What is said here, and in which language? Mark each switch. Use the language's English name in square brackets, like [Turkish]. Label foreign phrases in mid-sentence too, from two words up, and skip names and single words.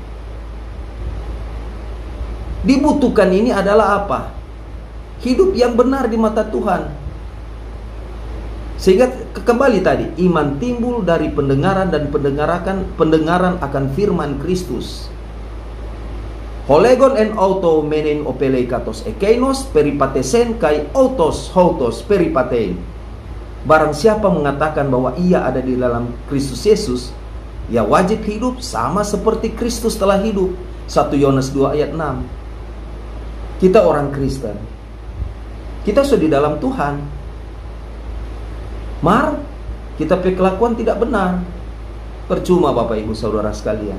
[Indonesian] Dibutuhkan ini adalah apa? Hidup yang benar di mata Tuhan. Sehingga kembali tadi, iman timbul dari pendengaran, dan pendengaran akan firman Kristus. [Greek] ὁ λέγων ἐν αὐτῷ μένειν ὀφείλει καθὼς ἐκεῖνος περιεπάτησεν καὶ αὐτὸς οὕτως περιπατεῖν. [Indonesian] Barang siapa mengatakan bahwa ia ada di dalam Kristus Yesus, ia wajib hidup sama seperti Kristus telah hidup. 1 Yohanes 2 ayat 6. Kita orang Kristen, kita sudah di dalam Tuhan. Kita punya kelakuan tidak benar, percuma Bapak Ibu Saudara sekalian.